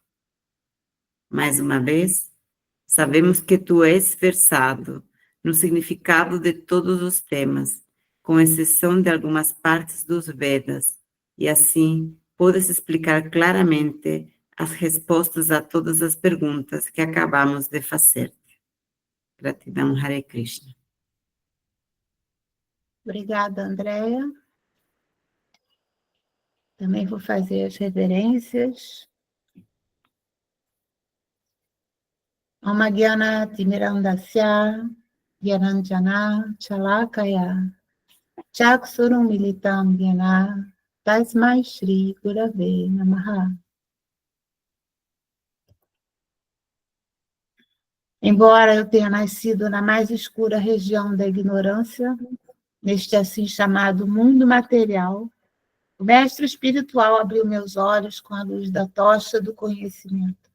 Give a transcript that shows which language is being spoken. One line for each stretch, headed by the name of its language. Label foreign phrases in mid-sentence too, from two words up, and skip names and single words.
Portuguese: Mais uma vez, sabemos que tu és versado no significado de todos os temas, com exceção de algumas partes dos Vedas, e assim podes explicar claramente as respostas a todas as perguntas que acabamos de fazer-te. Gratidão, Hare Krishna. Obrigada, Andréia. Também vou fazer as reverências.
Sanskrit: Om Gyana Timirandasya Gyananjana Chalakaya Chaksurum Militam Gyana Tasmai Shri Gurave Namaha.
Portuguese: Embora eu tenha nascido na mais escura região da ignorância, neste assim chamado mundo material, o mestre espiritual abriu meus olhos com a luz da tocha do conhecimento.